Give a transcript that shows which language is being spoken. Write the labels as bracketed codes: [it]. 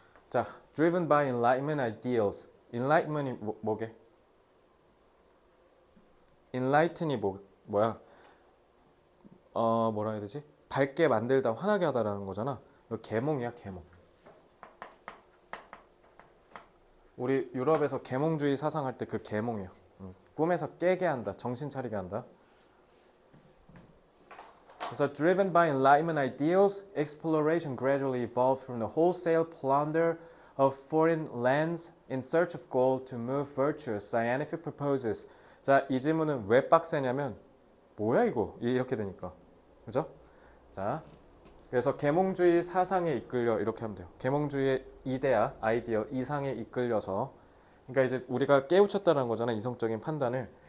[en] 자, driven by enlightenment ideals. [ko] enlightenment이 뭐게? enlighten이 뭐야? 뭐라 해야 되지? 밝게 만들다, 환하게 하다라는 거잖아. 이거 계몽이야, 계몽. 우리 유럽에서 계몽주의 사상할 때 그 계몽이에요. 꿈에서 깨게 한다, 정신 차리게 한다. 그래서 [en] driven by enlightenment ideals, exploration gradually evolved from the wholesale plunder of foreign lands in search of gold to move virtuous scientific purposes. [ko] 자, 이 질문은 왜 빡세냐면 뭐야 이거? 이렇게 되니까. 그죠? 자, 그래서 계몽주의 사상에 이끌려 이렇게 하면 돼요. 계몽주의의 이데아, 아이디어, 이상에 이끌려서 그러니까 이제 우리가 깨우쳤다는 거잖아, 이성적인 판단을.